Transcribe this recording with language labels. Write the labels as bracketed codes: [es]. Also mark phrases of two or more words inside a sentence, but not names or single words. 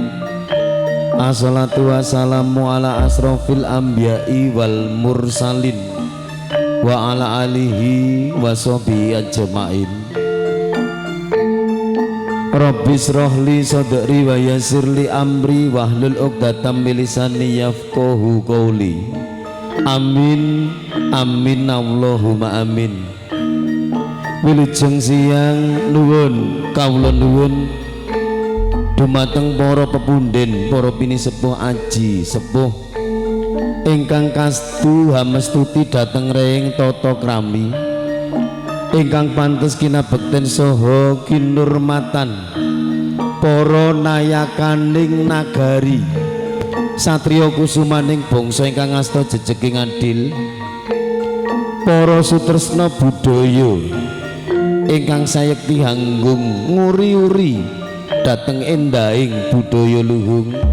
[ar] والصلاة والسلام على أشرف الأنبياء والمرسلين وعلى آله وصحبه أجمعين. رب اشرح لي صدري ويسر لي أمري واحلل عقدة من لساني يفقهوا قولي. آمين آمين اللهم آمين. [jv] Wilujeng siang nuwun kawula nuwun dumateng para pepunden, para pinisepuh aji sepuh ingkang kastu hamestuti dhateng reng tata krami ingkang pantes kinabekten saha kinurmatan para nayakaning nagari satriya kusumaning bangsa ingkang asta jejeging adil, para sutresna budaya ingkang sayekti hanggung nguri-uri dhateng endahing budaya luhung,